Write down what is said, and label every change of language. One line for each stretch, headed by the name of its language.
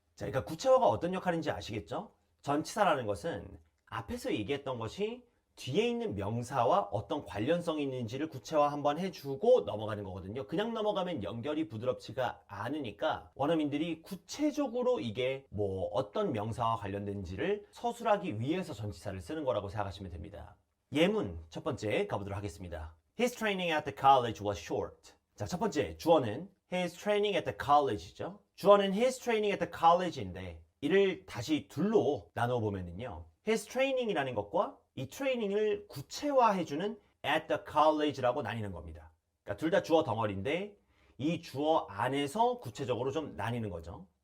Korean: 자, 그러니까 구체화가 어떤 역할인지 아시겠죠? 전치사라는 것은 앞에서 얘기했던 것이 뒤에 있는 명사와 어떤 관련성이 있는지를 구체화 한번 해주고 넘어가는 거거든요. 그냥 넘어가면 연결이 부드럽지가 않으니까 원어민들이 구체적으로 이게 뭐 어떤 명사와 관련된지를 서술하기 위해서 전치사를 쓰는 거라고 생각하시면 됩니다. 예문 첫 번째 가보도록 하겠습니다.
English: His training at the college was short.
Korean: 자, 첫 번째 주어는
English: His training at the college
Korean: 죠. 주어는
English: His training at the college
Korean: 인데 이를 다시 둘로 나눠 보면은요.
English: His training
Korean: 이라는 것과 이 트레이닝을 구체화해주는
English: at the college
Korean: 라고 나뉘는 겁니다. 그러니까 둘 다 주어 덩어리인데 이 주어 안에서 구체적으로 좀 나뉘는 거죠.